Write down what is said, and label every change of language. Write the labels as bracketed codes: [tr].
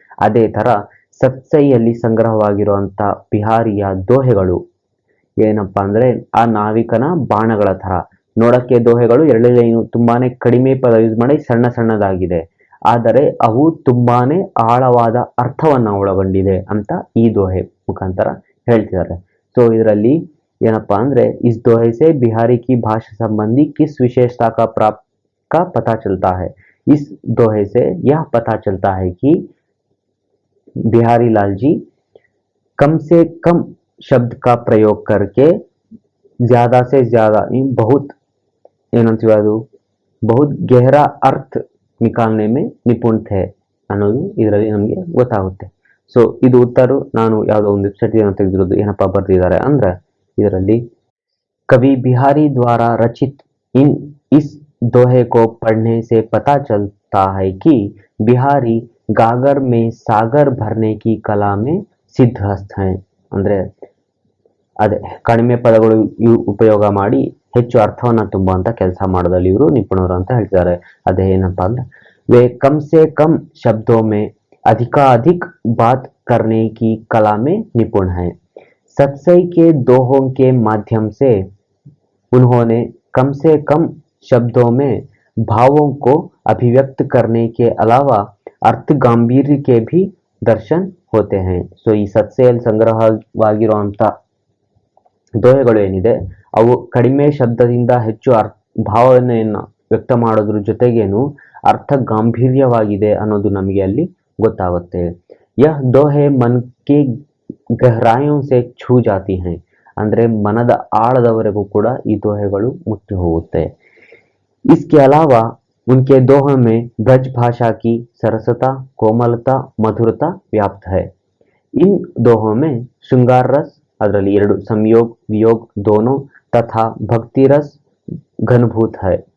[kn] ಅದೇ ತರ ಸತ್ಸೈಯಲ್ಲಿ ಸಂಗ್ರಹವಾಗಿರುವಂತ ಬಿಹಾರಿಯ ದೋಹೆಗಳು ಏನಪ್ಪಾ ಅಂದ್ರೆ ಆ ನಾವಿಕನ ಬಾಣಗಳ ತರ. ನೋಡಕ್ಕೆ ದೋಹೆಗಳು ಎರಡೇನು ತುಂಬಾನೇ ಕಡಿಮೆ ಪದ ಯೂಸ್ ಮಾಡಿ ಸಣ್ಣದಾಗಿದೆ, ಆದರೆ ಅವು ತುಂಬಾನೇ ಆಳವಾದ ಅರ್ಥವನ್ನ ಒಳಗೊಂಡಿದೆ ಅಂತ ಈ ದೋಹೆ ಮುಖಾಂತರ ಹೇಳ್ತಿದ್ದಾರೆ. ಸೊ ಇದರಲ್ಲಿ ಏನಪ್ಪಾ ಅಂದ್ರೆ [hi] इस दोहे से बिहारी की भाषा संबंधी किस विशेषता का पता चलता है. इस दोहे से यह पता चलता है कि बिहारी लाल जी कम से कम शब्द का प्रयोग करके ज्यादा से ज्यादा बहुत [kn] ಏನಂತೀವಿ ಅದು [hi] बहुत गहरा अर्थ निकालने में निपुण थे [kn] ಅನ್ನೋದು ಇದರಲ್ಲಿ ನಮಗೆ ಗೊತ್ತಾಗುತ್ತೆ. ಸೊ ಇದು ಉತ್ತರ ನಾನು ಯಾವುದೋ ಒಂದು ವೆಬ್ಸೈಟ್ ತೆಗೆದಿರೋದು. ಏನಪ್ಪಾ ಬರ್ದಿದ್ದಾರೆ ಅಂದ್ರೆ ಇದರಲ್ಲಿ [hi] कवि बिहारी द्वारा रचित इस दोहे को पढ़ने से पता चलता है कि बिहारी गागर में सागर भरने की कला में ಸಿದ್ಧಹಸ್ತ हैं. [kn] ಅಂದ್ರೆ ಅದೇ ಕಡಿಮೆ ಪದಗಳು ಉಪಯೋಗ ಮಾಡಿ ಹೆಚ್ಚು ಅರ್ಥವನ್ನ ತುಂಬುವಂತ ಕೆಲಸ ಮಾಡೋದ್ರಲ್ಲಿ ಇವರು ನಿಪುಣರು ಅಂತ ಹೇಳ್ತಿದ್ದಾರೆ. ಅದೇ ಏನಪ್ಪಾ ಅಂದ್ರೆ [hi] वे कम से कम शब्दों में अधिकाधिक बात करने की कला में निपुण हैं. सत्सई के दोहों के माध्यम से उन्होंने कम से कम शब्दों में भावों को अभिव्यक्त करने के अलावा अर्थ गांभीर्य के भी दर्शन होते हैं. [kn] ಸೊ ಈ ಸತ್ಸೆಯಲ್ಲಿ ಸಂಗ್ರಹವಾಗಿರುವಂತ ದೋಹೆಗಳು ಏನಿದೆ ಅವು ಕಡಿಮೆ ಶಬ್ದದಿಂದ ಹೆಚ್ಚು ಭಾವನೆಯನ್ನ ವ್ಯಕ್ತ ಮಾಡೋದ್ರ ಜೊತೆಗೇನು ಅರ್ಥ ಗಾಂಭೀರ್ಯವಾಗಿದೆ ಅನ್ನೋದು ನಮಗೆ ಅಲ್ಲಿ ಗೊತ್ತಾಗುತ್ತೆ. [hi] ಯಹ ದೋಹೆ ಮನ್ ಕೆ ಗಹರಾಯೋ ಸೆ ಛೂ ಜಾತಿ ಹೈ, [kn] ಅಂದ್ರೆ ಮನದ ಆಳದವರೆಗೂ ಕೂಡ ಈ ದೋಹೆಗಳು ಮುಟ್ಟಿ ಹೋಗುತ್ತೆ. [hi] इसके अलावा उनके दोहों में ब्रज भाषा की सरसता, कोमलता, मधुरता व्याप्त है. इन दोहों में श्रृंगार रस, [kn] ಅದರಲ್ಲಿ ಎರಡು ಸಂಯೋಗ ವಿಯೋಗ [hi] दोनों तथा भक्ति रस घनभूत है.